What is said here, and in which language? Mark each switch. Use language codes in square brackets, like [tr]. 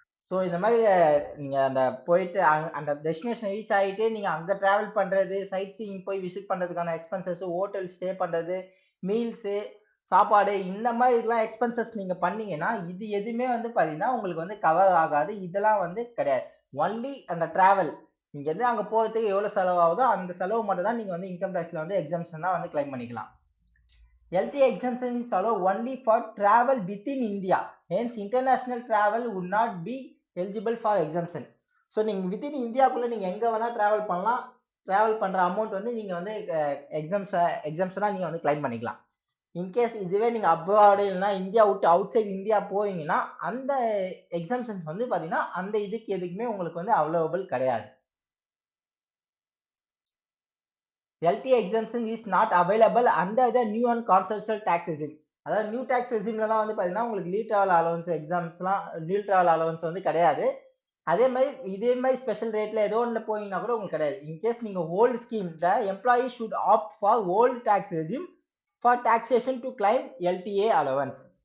[ta] So இந்த மாதிரி நீங்க அந்த போயிட்டு அந்த டெஸ்டினேஷன் ரீச் ஆகிட்டு நீங்க அங்க டிராவல் பண்றது, சைட் சீயிங் போய் விசிட் பண்றதுக்கான எக்ஸ்பென்சஸ், ஹோட்டல் ஸ்டே பண்றது, மீல்ஸு, சாப்பாடு, இந்த மாதிரி இதெல்லாம் எக்ஸ்பென்சஸ் நீங்க பண்ணீங்கன்னா இது எதுவுமே வந்து பாத்தீங்கன்னா உங்களுக்கு வந்து கவர் ஆகாது. இதெல்லாம் வந்து கிடையாது. ஒன்லி அந்த டிராவல் இங்க இருந்து அங்க போறதுக்கு எவ்வளவு செலவாகுதோ அந்த செலவு மட்டும் தான் நீங்க வந்து இன்கம் டேக்ஸ்ல வந்து எக்ஸம்ஷனா வந்து கிளைம் பண்ணிக்கலாம். [en] LTA exemption is allowed only for travel within India. Hence, international travel would not be eligible for exemption. [ta] So நீங்க வித்தின் இந்தியாக்குள்ள நீங்க எங்க வேணா டிராவல் பண்ணலாம். டிராவல் பண்ற அமௌண்ட் வந்து நீங்க வந்து எக்ஸம்ஷனா நீங்க வந்து கிளைம் பண்ணிக்கலாம். இன்கேஸ் இதுவே நீங்க அப்ராட் இல்லைன்னா இந்தியா விட்டு அவுட் சைட் இந்தியா போவீங்கன்னா அந்த எக்ஸம்ஷன்ஸ் வந்து பாத்தீங்கன்னா அந்த இதுக்கு எதுக்குமே உங்களுக்கு வந்து அவைலபிள் கிடையாது. [en] LTA exemption is not available under the new and consensual tax regime. [ta] அதாவது நியூ டாக்ஸ் ரெஜிம்லலாம் வந்து பார்த்தீங்கன்னா உங்களுக்கு leave travel allowance எக்ஸாம்ஸ்லாம் leave travel allowance வந்து கிடையாது. அதே மாதிரி இதே மாதிரி ஸ்பெஷல் ரேட்ல ஏதோ ஒன்று போனீங்கன்னா கூட உங்களுக்கு கிடையாது. [en] In case நீங்க old scheme the employee should opt for old tax regime for taxation to claim LTA allowance.